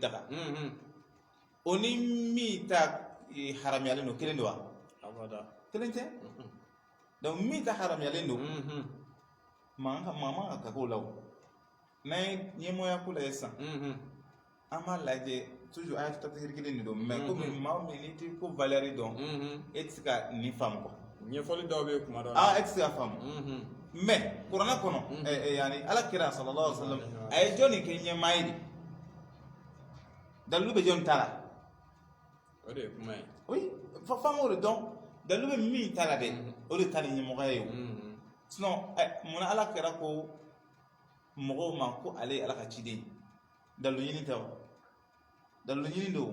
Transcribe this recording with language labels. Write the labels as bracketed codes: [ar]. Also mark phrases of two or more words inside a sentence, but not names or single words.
[bm] daga o ni min ta haramuyalen don kelen don wa kelen tɛ donc min ta haramuyalen don maa man ka k'o la o n'an ye ɲɛmɔgɔya ko la ye sisan an b'a lajɛ toujours a ye tatiri kelen de don mais komi maa min n'i tɛ ko valeur dɔn e tɛ se ka nin faamu quoi ɲɛfɔli dɔw bɛ kuma dɔ la e tɛ se ka faamu mais kuranɛ kɔnɔ yani ala kira [ar] صلى الله عليه وسلم [bm] a ye jɔnni kɛ ɲɛmaa ye de dalilu bɛ jɔnni ta la o de ye kuma ye oui faamu o de dɔn dalilu bɛ min ta la dɛ o de ta ni ɲɛmɔgɔya ye o sinon mun na ala kira ko mɔgɔw ma ko ale ye ala ka ciden dalilu ɲini tɛ o dalilu ɲini don